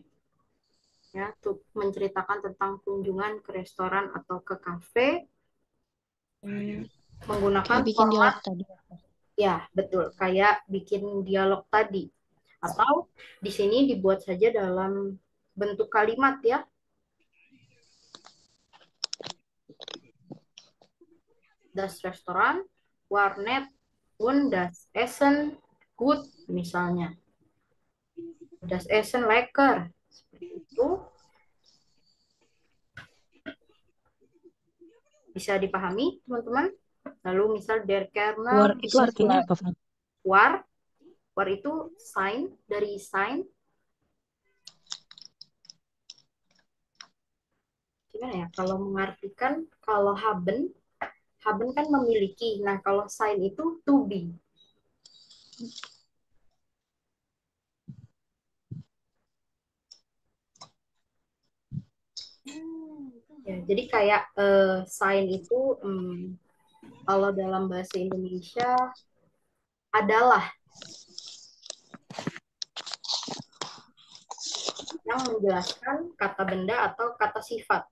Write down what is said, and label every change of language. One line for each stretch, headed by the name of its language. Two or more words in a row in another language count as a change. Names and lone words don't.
Indonesian: Ya, tuh menceritakan tentang kunjungan ke restoran atau ke kafe menggunakan Kayak bikin dialog format, tadi. ya betul, kayak bikin dialog tadi. Atau di sini dibuat saja dalam bentuk kalimat ya.
German: Das Restaurant war nett und das Essen gut misalnya. Das Essen lecker.
Indonesian: Seperti itu. Bisa dipahami, teman-teman? Lalu misal der War Kernel itu artinya apa, Frank? war itu sign dari sign. Gimana ya? Kalau mengartikan, kalau haben kan memiliki. Nah, kalau sign itu
English: to be.
Indonesian: Ya, jadi kayak sign itu kalau dalam bahasa Indonesia adalah yang menjelaskan kata benda atau kata sifat.